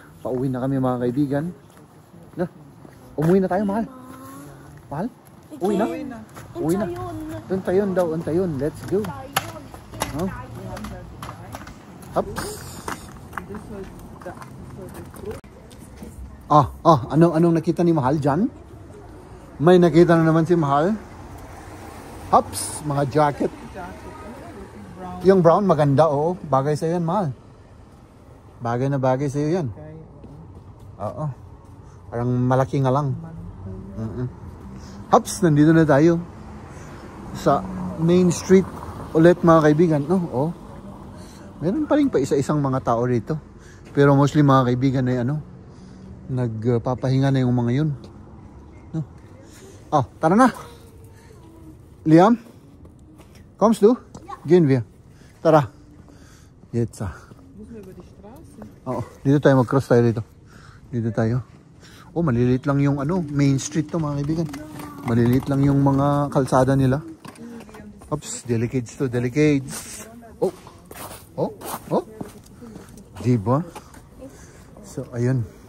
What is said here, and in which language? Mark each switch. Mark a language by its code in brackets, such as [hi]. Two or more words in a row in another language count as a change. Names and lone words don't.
[tl] Pauwi na kami, mga kaibigan. Umuwi na tayo, mahal. Mahal? Uwi na? Uwi na. Untayon daw, untayon. [en] Let's go. Ups. [tl] Anong nakita ni Mahal dyan? May nakita na naman si Mahal. Ups, mga jacket. Yung brown, maganda, Bagay sa'yo yan, Mahal. Bagay na bagay sa'yo yan. Oo. Parang malaki nga lang. Hops, nandito na tayo. Sa [en] main street [tl] ulit, mga kaibigan. Meron pa rin isa-isang mga tao rito. Pero mostly, mga kaibigan, ay nagpapahinga na yung mga yun. Tara na. Liam? [de] Kommst du? Gehen wir. Tara. Jetzt. [tl] Dito tayo, mag-cross tayo dito. Dito tayo. Maliliit lang yung [en] main street [tl] to, mga kaibigan. Maliliit lang yung mga kalsada nila. Oops, delicates to, delicates. Diba? So, ayun.